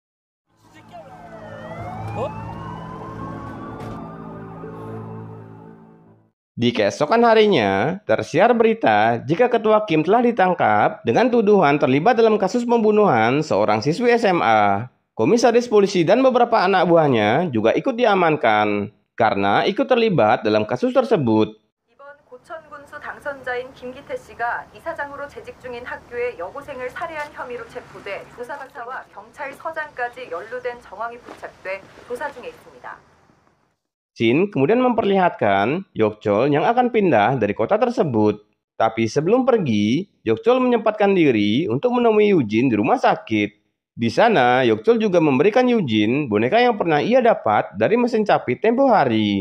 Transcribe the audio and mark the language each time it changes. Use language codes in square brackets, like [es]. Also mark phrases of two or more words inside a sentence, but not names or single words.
[id] Di keesokan harinya, tersiar berita jika Ketua Kim telah ditangkap dengan tuduhan terlibat dalam kasus pembunuhan seorang siswi SMA. Komisaris polisi dan beberapa anak buahnya juga ikut diamankan karena ikut terlibat dalam kasus tersebut. [ko] 이번 고천군수 당선 남자인 김기태 씨가 이사장으로 재직 중인 학교의 여고생을 살해한 혐의로 체포돼 조사박사와 경찰서장까지 연루된 정황이 포착돼 조사 중에 있습니다. [id] Shin kemudian memperlihatkan Yokchol yang akan pindah dari kota tersebut. Tapi sebelum pergi, Yokchol menyempatkan diri untuk menemui Eugene di rumah sakit. Di sana, Yokchol juga memberikan Eugene boneka yang pernah ia dapat dari mesin capit tempo hari.